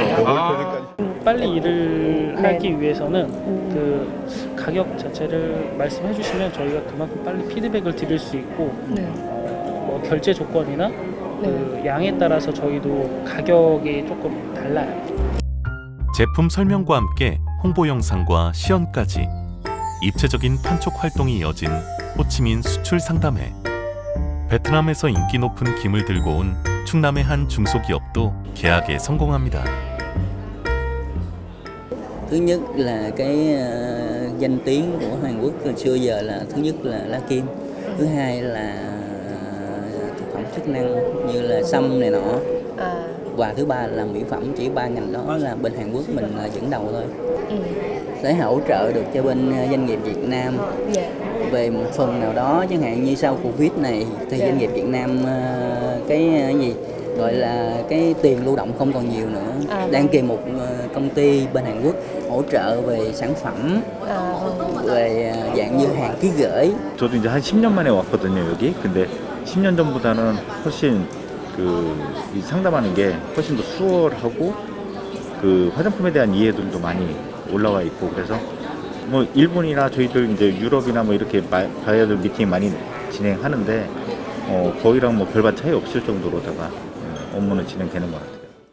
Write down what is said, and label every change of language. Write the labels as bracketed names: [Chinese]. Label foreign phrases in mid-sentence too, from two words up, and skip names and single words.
[Korean] 빨리 일을 하기 위해서는 그 가격 자체를 말씀해 주시면 저희가 그만큼 빨리 피드백을 드릴 수 있고 뭐 결제 조건이나 그 양에 따라서 저희도 가격이 조금 달라요. 제품 설명과 함께 홍보 영상과 시연까지 입체적인 판촉 활동이 이어진 호치민 수출 상담회. 베트남에서 인기 높은 김을 들고 온 충남의 한 중소기업도 계약에 성공합니다. [Vietnamese] Thứ nhất là cái danh tiếng của Hàn Quốc từ xưa giờ là thứ nhất là lá kim, thứ hai là thực phẩm chức năng như là sâm này nọ, và thứ ba là mỹ phẩm. Chỉ ba ngành đó là bên Hàn Quốc mình là dẫn đầu thôi. Để hỗ trợ được cho bên doanh nghiệp Việt Nam về một phần nào đó, chẳng hạn như sau Covid này thì doanh nghiệp Việt Nam cái gì gọi là cái tiền lưu động không còn nhiều nữa, đang kèm một công ty bên Hàn Quốc hỗ trợ về sản phẩm, về dạng như hàng ký gửi. [Korean] 저도 이제 한 10년 만에 왔거든요, 여기. 근데 10년 전보다는 훨씬 이 상담하는 게 훨씬 더 수월하고 그 화장품에 대한 이해도도 많이 올라와 있고, 그래서 뭐 일본이나 저희들 이제 유럽이나 뭐 이렇게 바이어들 미팅 많이 진행하는데 거기랑 뭐 별반 차이 없을 정도로다가 업무는 진행되는 것 같아요.